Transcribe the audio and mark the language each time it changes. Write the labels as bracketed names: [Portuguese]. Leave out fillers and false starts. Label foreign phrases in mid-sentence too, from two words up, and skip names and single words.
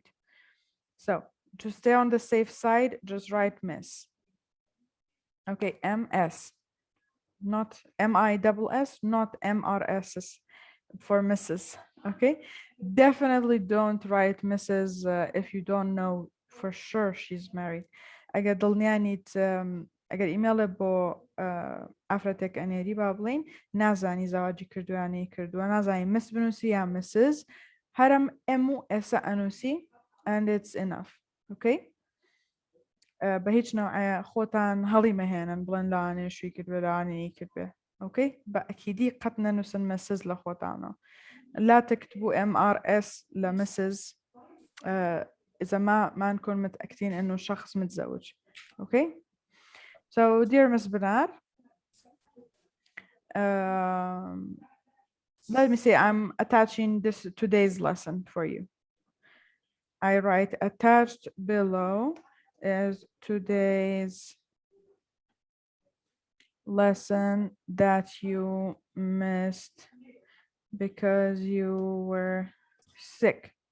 [English] So to stay on the safe side, just write Miss. Okay, MS, not MISS, not MRS for Mrs. Okay, definitely don't write Mrs. If you don't know for sure she's married. [Central Kurdish] اگر دڵنیانیت ئەگەر ئیمێڵە بۆ ئافرەتێک ئەنێری با بڵین نازانی زەواجی کردویانی کردووە، نازانی مس بنووسی یا مسز، هەرم ئەم و ئێسا ئەنووسی [English] and it's enough. [Central Kurdish] Okay، بە هیچ نوع خۆتان هەڵی مەهێنن بڵێن لاوانێ شووی کردوێ لاوانەیە کردوێ. اوكي، بە ئەکیدی قەت نەنووسن مسز لە خۆتانەوە، [Arabic] لا تكتبوا MRS لمسز إذا ما نكون متأكدين إنه شخص متزوج. [English] Okay, so dear Miss Benar, let me say I'm attaching this today's lesson for you. I write attached below is today's lesson that you missed because you were sick.